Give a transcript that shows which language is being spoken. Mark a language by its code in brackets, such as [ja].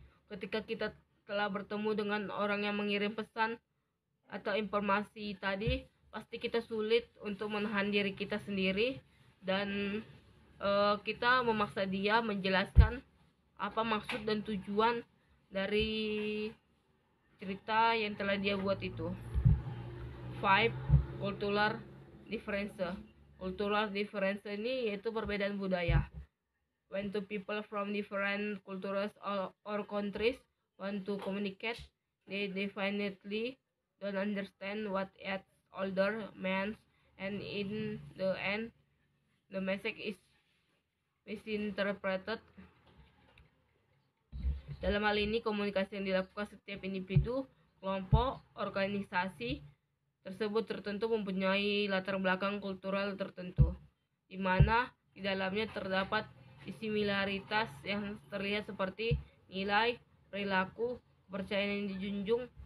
[id] Ketika kita telah bertemu dengan orang yang mengirim pesan atau informasi tadi, pasti kita sulit untuk menahan diri kita sendiri dan kita memaksa dia menjelaskan apa maksud dan tujuan dari cerita yang telah dia buat itu. 5. [en] Cultural difference. [id] Cultural difference ini yaitu perbedaan budaya. [en] When two people from different cultures or countries want to communicate, they definitely don't understand what each older means, and in the end, the message is misinterpreted. [id] Dalam hal ini, komunikasi yang dilakukan setiap individu, kelompok, organisasi tersebut tertentu mempunyai latar belakang kultural tertentu, di mana di dalamnya terdapat similaritas yang terlihat seperti nilai, perilaku, kepercayaan yang dijunjung,